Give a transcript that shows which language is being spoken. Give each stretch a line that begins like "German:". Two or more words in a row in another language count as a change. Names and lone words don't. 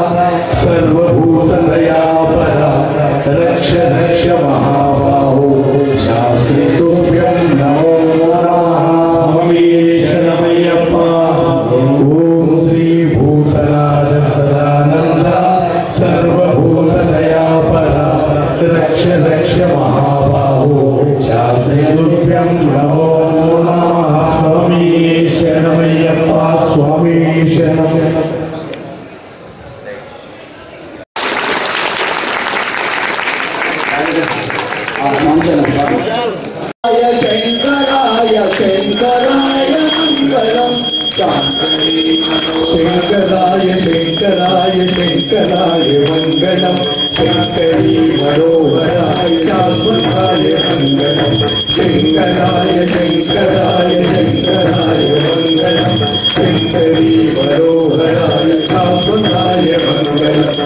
Sanskrit: सर्वभूतदयापर रक्ष रक्ष महाबाहो शास्त्रुभ्यं नमो नमः स्वामी शरणमय्यप्प ॐ श्रीभूतनाथ सदानन्द सर्वभूतदयापर रक्ष रक्ष महाबाहो शास्त्रुभ्यं नमो नमः स्वामी शरणमय्यप्प स्वामी शरणं
Telugu: కాంచన
Sanskrit: శంకరాయ శంకరాయ మంగళం శంకరాయ శంకరాయ శంకరాయ మంగళం శంకరీ మనోహరాయ శాశ్వతాయ మంగళం శంకరాయ శంకరాయ శంకరాయ మంగళం శంకరీ మనోహరాయ శాశ్వతాయ మంగళం